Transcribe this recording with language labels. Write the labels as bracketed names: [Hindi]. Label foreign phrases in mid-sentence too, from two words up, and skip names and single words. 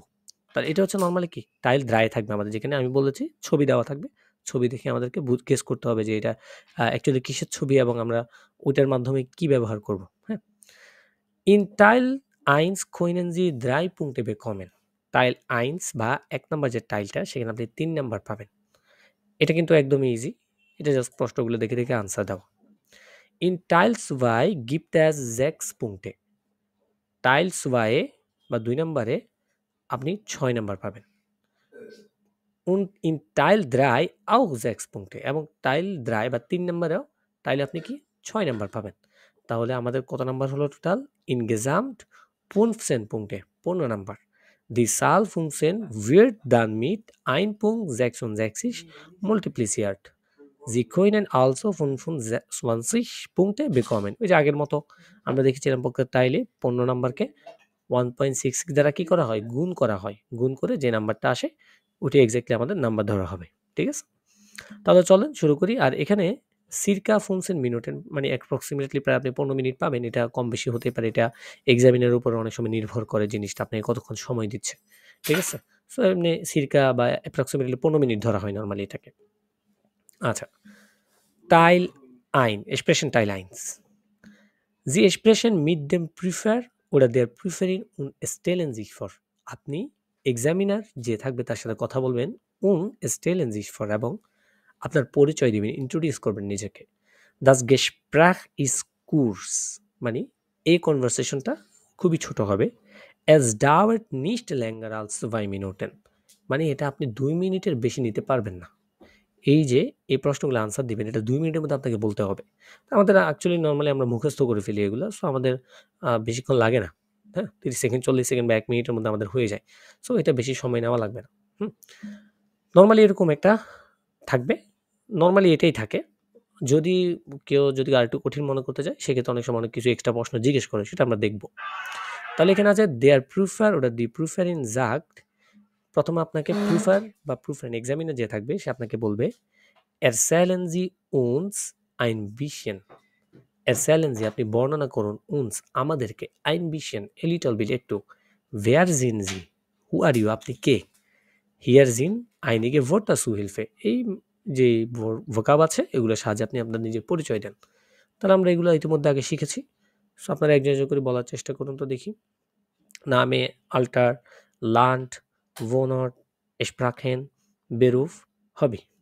[Bangla] তার এটা হচ্ছে নর্মালি কি টাইল ড্রাই থাকবে আমাদের, যেখানে আমি বলেছি ছবি দেওয়া থাকবে, ছবি দেখে আমাদেরকে গেস করতে হবে যে এটা অ্যাকচুয়ালি কিসের ছবি এবং আমরা ওইটার মাধ্যমে কি ব্যবহার করব। [German] হ্যাঁ, In Teil eins können Sie 3 Punkte bekommen। Teil eins [Bangla] বা 1 নাম্বার যে টাইলটা সেখানে আপনি 3 নাম্বার পাবেন। এটা কিন্তু একদমই ইজি। এটা জাস্ট প্রশ্নগুলো দেখে দেখে আনসার দাও। [German] In Teil 2 gibt es 6 Punkte। [Bangla] টাইল 2 বা 2 নম্বরে আপনি 6 নাম্বার পাবেন। [German] Und in Teil 3 auch 6 Punkte [Bangla] এবং টাইল 3 বা 3 নম্বরেও টাইলে আপনি কি 6 নাম্বার পাবেন। তাহলে আমাদের কত নাম্বার হলো টোটাল? [German] Insgesamt 15 Punkte, [Bangla] 15 নাম্বার। [German] Die Zahlfunktion wird dann mit 1,66 multipliziert। Sie können also 25 Punkte bekommen। [Bangla] ওই যে আগের মতো আমরা দেখেছিলাম পক্ষের টাইলে 15 নাম্বারকে 1.66 দ্বারা কি করা হয়? গুণ করা হয়। গুণ করে যে নাম্বারটা আসে ওটি এক্স্যাক্টলি আমাদের নাম্বার ধরা হবে। ঠিক আছে? তাহলে চলেন শুরু করি। আর এখানে সিরকা 15 মিনিটের মানে অ্যাপ্রক্সিমেটলি প্রায় আপনি 15 মিনিট পাবেন। এটা কম বেশি হতে পারে। এটা এক্সামিনের উপর অনেক সময় নির্ভর করে জিনিসটা আপনাকে কতক্ষণ সময় দিচ্ছে। ঠিক আছে? সো এমনি সিরকা বা অ্যাপ্রক্সিমেটলি 15 মিনিট ধরা হয় নরমালি এটাকে। আচ্ছা। [German] Teil eins, Expression Teil eins. Sie sprechen mit dem Prüfer oder der Prüferin und stellen sich vor। [Bangla] আপনি এক্সামিনার যে থাকবে তার সাথে কথা বলবেন [German] und stellen sich vor [Bangla] এবং আপনার পরিচয় দিবেন, ইন্ট্রোডিউস করবেন নিজেকে। [German] Das Gespräch ist kurz [Bangla] মানে এই কনভারসেশনটা খুবই ছোট হবে। [German] Es dauert nicht länger als 2 Minuten [Bangla] মানে এটা আপনি 2 মিনিটের বেশি নিতে পারবেন না। এই যে এই প্রশ্নগুলো আনসার দিবেন এটা 2 মিনিটের মধ্যে আপনাকে বলতে হবে। আমাদের অ্যাকচুয়ালি নরমালি আমরা মুখস্থ করে ফেলি এগুলো। সো আমাদের বেশিক্ষণ লাগে না। হ্যাঁ? 30 সেকেন্ড, 40 সেকেন্ড বা 1 মিনিটের মধ্যে আমাদের হয়ে যায়। সো এটা বেশি সময় নেওয়া লাগবে না। হুম? নরমালি এরকম একটা থাকবে। নরমালি এটাই থাকে। যদি কেউ যদি আরেকটু কঠিন মনে করতে চায় সেক্ষেত্রে অনেক সময় অনেক কিছু এক্সট্রা প্রশ্ন জিজ্ঞেস করে সেটা আমরা দেখব। তাহলে এখানে আছে [German] der Prüfer oder die Prüferin sagt। [Bangla] প্রথমে আপনাকে প্রুফার বা প্রুফার এক্সামিনার যে থাকবে সে আপনাকে বলবে [German] erzählen Sie uns ein bisschen। erzählen Sie [Bangla] আপনি বর্ণনা করুন uns আমাদেরকে [German] ein bisschen [English] a little bit [Bangla] একটু [German] wer sind Sie [English] who are you [Bangla] আপনি কে [German] hier sind einige Wörter zu Hilfe [Bangla] এই যে ভোকাব আছে এগুলোর সাহায্যে আপনি আপনার নিজের পরিচয় দেন। তাহলে আমরা এগুলো ইতিমধ্যে আগে শিখেছি। সো আপনারা একজন একজন করে বলার চেষ্টা করুন তো দেখি। [German] Name, Alter, Land, Wohnort, Sprachen, Beruf, Hobby.